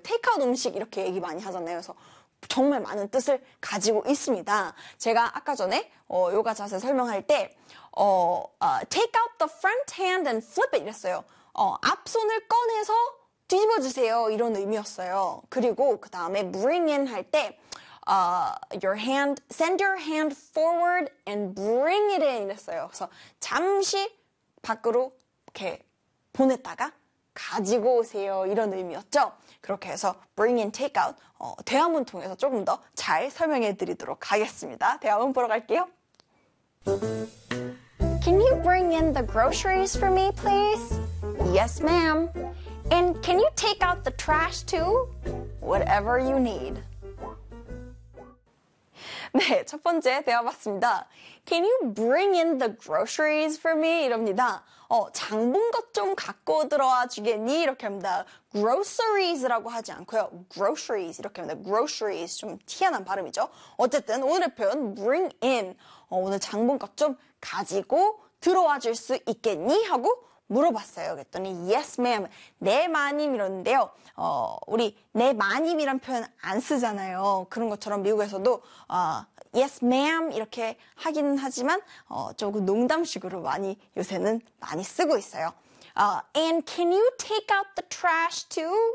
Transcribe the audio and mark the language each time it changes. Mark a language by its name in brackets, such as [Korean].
[Korean] 테이크아웃 음식 이렇게 얘기 많이 하잖아요. 그래서 정말 많은 뜻을 가지고 있습니다. 제가 아까 전에 요가 자세 설명할 때 [English] take out the front hand and flip it [Korean] 이랬어요. 앞손을 꺼내서 뒤집어주세요 이런 의미였어요. 그리고 그 다음에 bring in 할 때 [English] your hand, send your hand forward and bring it in [Korean] 했어요. 그래서 잠시 밖으로 이렇게 보냈다가 가지고 오세요 이런 의미였죠. 그렇게 해서 bring in, take out 대화문 통해서 조금 더 잘 설명해 드리도록 하겠습니다. 대화문 보러 갈게요. [English] Can you bring in the groceries for me, please? Yes, ma'am. And can you take out the trash, too? Whatever you need. [Korean] 네, 첫 번째 대화 봤습니다. [English] Can you bring in the groceries for me? [Korean] 이럽니다. 장본 것 좀 갖고 들어와 주겠니? 이렇게 합니다. groceries라고 하지 않고요. groceries 이렇게 합니다. groceries 좀 희한한 발음이죠. 어쨌든 오늘의 표현 bring in. 오늘 장본 것 좀 가지고 들어와 줄 수 있겠니? 하고 물어봤어요. 그랬더니 [English] yes ma'am, [Korean] 네 마님 이러는데요. 우리 네 마님이란 표현 안 쓰잖아요. 그런 것처럼 미국에서도 [English] yes ma'am [Korean] 이렇게 하기는 하지만 조금 농담식으로 많이 요새는 많이 쓰고 있어요. [English] And can you take out the trash too?